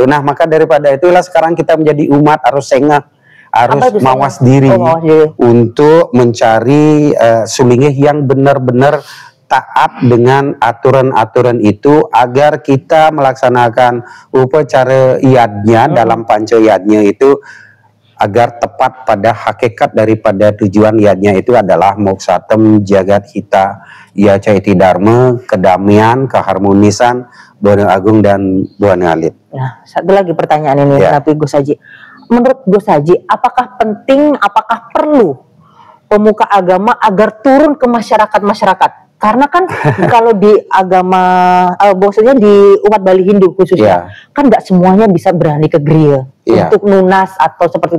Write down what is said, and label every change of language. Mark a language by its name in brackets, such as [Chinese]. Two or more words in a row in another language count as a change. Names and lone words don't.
[Indonesian] Nah, maka daripada itulah sekarang kita menjadi umat harus sengah, harus mawas diri untuk mencari sulingih yang benar-benar taat dengan aturan-aturan itu agar kita melaksanakan upacara yadnya dalam panca yadnya itu agar tepat pada hakikat daripada tujuan yadnya itu adalah [Sanskrit] moksatem jagat hita yaca iti dharma, [Indonesian] kedamaian, keharmonisan Buana Agung dan Buana Alit. Nah, satu lagi pertanyaan ini tapi Gus Haji. Menurut Gus Haji, apakah penting, apakah perlu pemuka agama agar turun ke masyarakat-masyarakat Karena kan kalau di agama, maksudnya di umat Bali Hindu khususnya, kan nggak semuanya bisa berani ke griya untuk nunas atau seperti itu.